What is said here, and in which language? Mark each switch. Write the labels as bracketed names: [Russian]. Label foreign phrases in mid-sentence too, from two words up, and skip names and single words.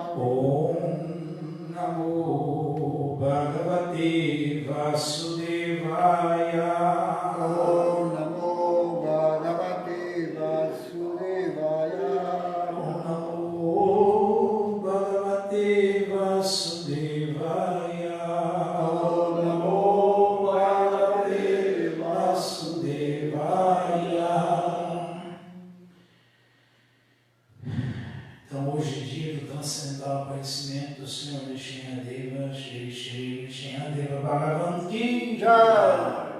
[Sanskrit] Om Namo Bhagavate Vasudevaya. Om Namo Bhagavate Vasudevaya. Om Namo Bhagavate Vasudevaya. [Portuguese] Então, hoje é dia do transcendental aparecimento do Senhor Nrsimhadeva, Shri Shri Nrsimhadeva Bhagavan [Hindi] Ki Jai.